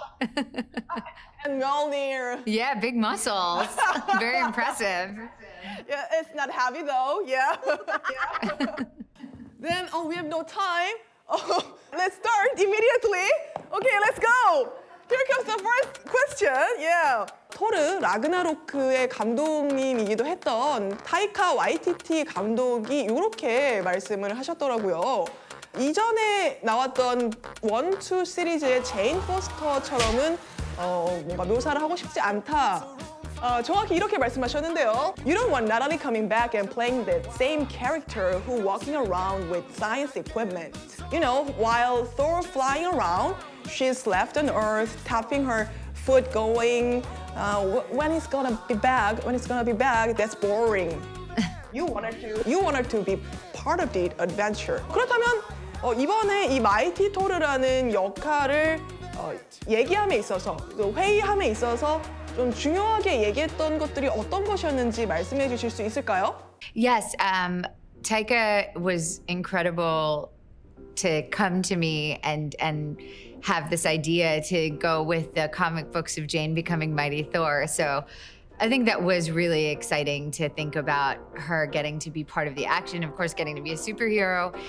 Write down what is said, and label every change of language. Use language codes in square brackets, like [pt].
[en] And Mjolnir. Yeah, big muscles. Very impressive. Yeah, it's not heavy though. Yeah. Then, we have no time. Let's start immediately. Okay, let's go. Here comes the first question. Yeah. [ko] 토르 라그나로크의 감독님이기도 했던 타이카 와이티티 감독이 이렇게 말씀을 하셨더라고요. 이전에 나왔던 1, 2 시리즈의 제인 포스터처럼은 뭔가 묘사를 하고 싶지 않다. 정확히 이렇게 말씀하셨는데요. [en] You don't want Natalie coming back and playing the same character who walking around with science equipment. You know, while Thor flying around, she's left on Earth, tapping her foot going, when it's gonna be back, that's boring. You want her to be part of the adventure. [ko] 그렇다면 이번에 이 마이티 토르라는 역할을 얘기함에 있어서, 또 회의함에 있어서 좀 중요하게 얘기했던 것들이 어떤 것이었는지 말씀해 주실 수 있을까요? [en] Yes, Taika was incredible to come to me and have this idea to go with the comic books of Jane becoming Mighty Thor. So I think that was really exciting to think about her getting to be part of the action, of course, getting to be a superhero.